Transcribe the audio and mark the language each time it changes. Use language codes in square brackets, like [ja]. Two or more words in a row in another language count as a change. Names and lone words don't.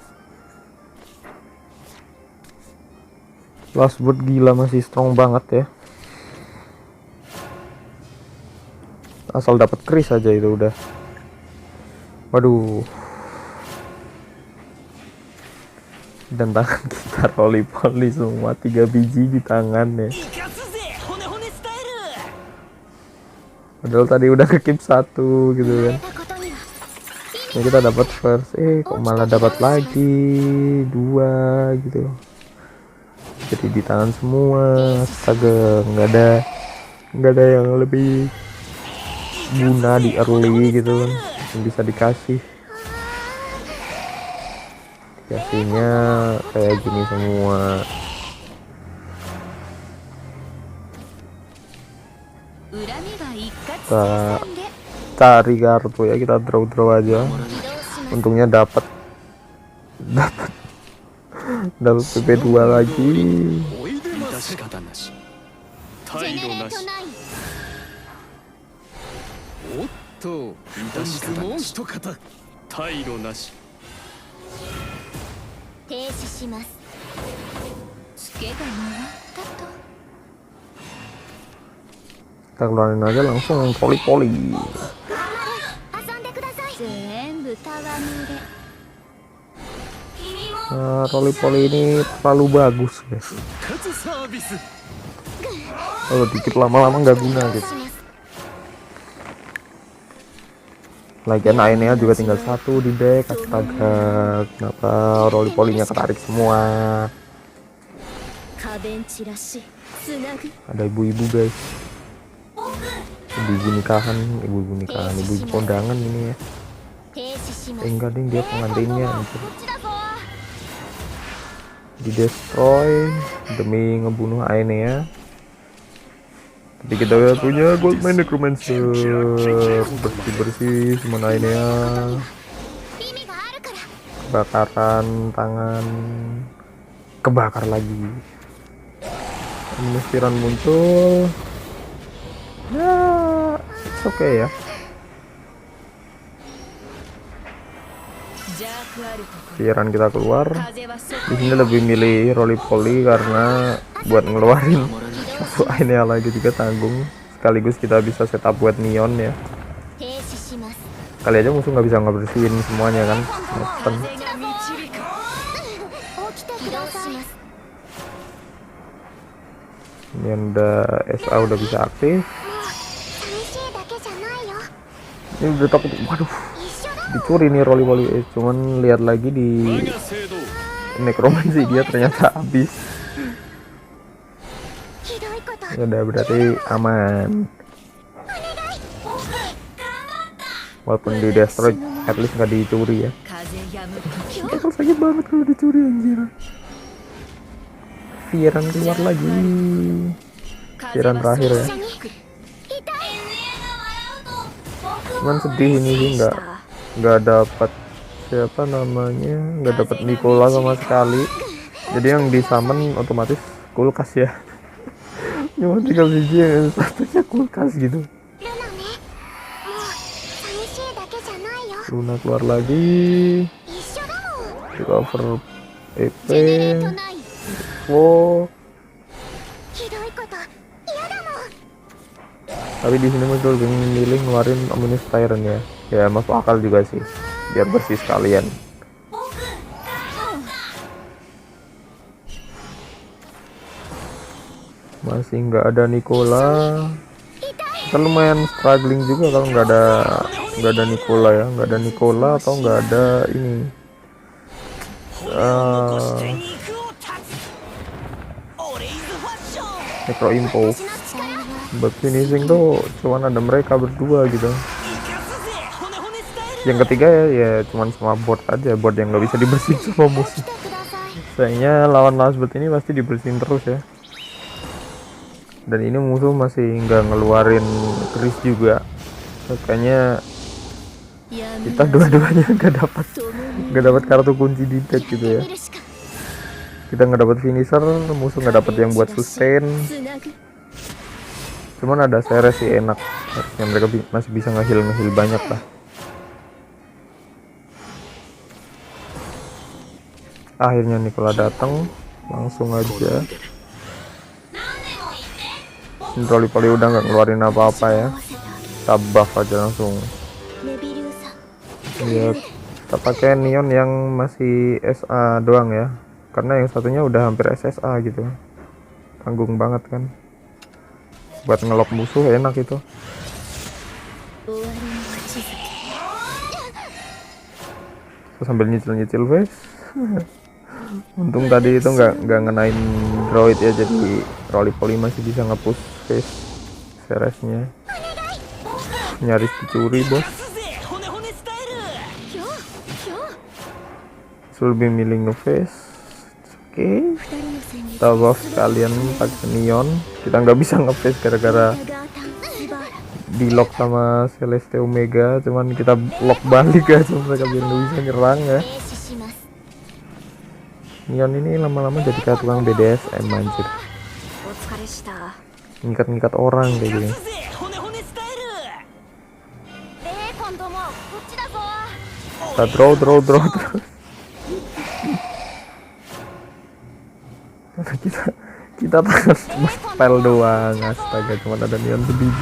[en] Last word [id] gila masih strong banget ya. Asal dapat Kris aja itu udah. Waduh. Dan tangan kita Roly Poly semua 3 biji di tangannya. [ja] 生かすぜ骨骨スタイル [id] Padahal tadi udah ke keep 1 gitu kan. [ja] たことには [id] Ini kita dapat first, kok malah dapat lagi 2 gitu. Jadi di tangan semua. Astaga, nggak ada yang lebih guna di early gitu kan yang bisa dikasih. Dikasihnya kayak gini semua. Kita cari kartu ya, kita draw aja. Untungnya dapat PP2 lagi. [ja] おいでます致し方なし態度なしおっと致し方なしもう一方態度なし停止しますツケが回ったと [id] kita keluarin aja langsung poli-poli. [ja] 遊んでください。全部戯れ。 [id] Nah, poli-poli ini terlalu bagus guys. [ja] 復活サービス [id] Kalau dikit lama-lama nggak guna gitu. Lagian Ainea juga tinggal satu di deck. Astaga, kenapa poli-polinya ketarik semua? [ja] 花弁散らしつなぐ。 [id] Ada ibu-ibu guys. Ibu-ibu nikahan, ibu-ibu kondangan ini ya. [ja] 停止します。 [id] Enggak ding, dia pengantinnya [ja] こ [id] anjir. [ja] っちだぞ。 [id] Di destroy demi ngebunuh Ainea. Tapi kita udah punya Goldman Necromancer. Bersih-bersih semua Ainea. [ja] 意味があるから。 [id] Kebakaran tangan, kebakar lagi. Mestiran muncul. Ya, [en] it's okay [id] ya. [ja] 邪悪あるとこ [id] Pikiran kita keluar. [ja] 風はそ [id] Di sini lebih milih roly-poly karena buat ngeluarin satu Ainea lagi juga tanggung. Sekaligus kita bisa setup buat Neon ya. [ja] 停止します。 [id] Kali aja musuh nggak bisa ngebersihin semuanya kan. Open. [ja] 風が導く。起きてください。 [id] Ini udah SA udah bisa aktif. [ja] 寂しいだけじゃないよ。 [id] Ini udah takut. Waduh, [ja] 一緒だ。 [id] dicuri nih roly-poly. Cuman lihat lagi di [ja] 我が聖堂 [id] Necromancy dia ternyata habis. [ja] ひどいこと。 [id] Ya udah berarti aman. Walaupun di destroy, [en] at least [id] nggak dicuri ya. [ja] 風やむ時。 [id] Bakal sakit banget kalau dicuri anjir. Pikiran keluar lagi. Pikiran terakhir ya. [ja] 一緒に。痛い。 [id] Cuman sedih ini sih nggak dapat siapa namanya, nggak dapat Nicola sama sekali. Jadi yang di summon otomatis kulkas ya. Cuma tinggal biji yang satunya kulkas gitu. [ja] ルナね。もう寂しいだけじゃないよ。 [id] Luna keluar lagi. [ja] 一緒だもん。 [id] Recover [ja] ジェネレー [id] EP. [ja] トない。 [id] Wow. [ja] ひどいこと嫌だもん。 [id] Tapi di sini muncul lebih memilih ngeluarin Ominous Tyrant ya. Ya masuk akal juga sih. Biar bersih sekalian. Masih nggak ada Nicola. Kita lumayan struggling juga kalau nggak ada Nicola ya. Nggak ada Nicola atau nggak ada ini. [ja] して肉を断つオレイズファッション [id] Necro Impo. [ja] 私の力。 [id] Buat finishing tuh cuman ada mereka berdua gitu. [ja] 生かすぜ骨骨スタイル [id] Yang ketiga ya cuman sama bot aja, bot yang nggak bisa dibersihin sama [ja] 起 [id] musuh. [ja] きてください。 [id] Sayangnya lawan seperti ini pasti dibersihin terus ya. Dan ini musuh masih nggak ngeluarin Chris juga. Makanya kita dua-duanya nggak dapat kartu kunci di deck gitu ya. [ja] 見るしか。 [id] Kita nggak dapat finisher, musuh nggak dapat yang buat sustain. [ja] つなぐ。 [id] Cuman ada Ceres sih enak. Harusnya mereka masih bisa nge-heal banyak lah. Akhirnya Nicola datang, langsung aja. Roly-poly udah nggak ngeluarin apa-apa ya. Kita buff aja langsung. [ja] メビルーサ。 [id] Ya, kita pakai Neon yang masih SA doang ya. Karena yang satunya udah hampir SSA gitu. Tanggung banget kan. Buat ngelok musuh enak itu. [ja] 終わりの口づけ。 [id] Terus sambil nyicil-nyicil face. Untung tadi itu nggak ngenain droid ya, jadi roly-poly masih bisa nge-push face Ceresnya. Nyaris dicuri bos. [ja] すぜ骨骨スタイル今日。 [id] So, lebih milih nge-face. Oke. [ja] 二人の戦術。 [id] Kita buff sekalian pakai Neon. Kita nggak bisa nge-face gara-gara [ja] ガータンスバーラ。 [id] di lock sama Celeste Omega. Cuman kita lock balik aja mereka biar nggak bisa nyerang ya. [ja] 停止します。 [id] Neon ini lama-lama jadi kayak tukang BDSM anjir. [ja] お疲れした。 [id] Ngikat-ngikat orang kayak gini. [ja] すぜ骨骨スタイルベーコンどもこっちだぞ。 [id] Kita draw terus. kita kita tangan spell doang, astaga cuma ada Neon sebiji.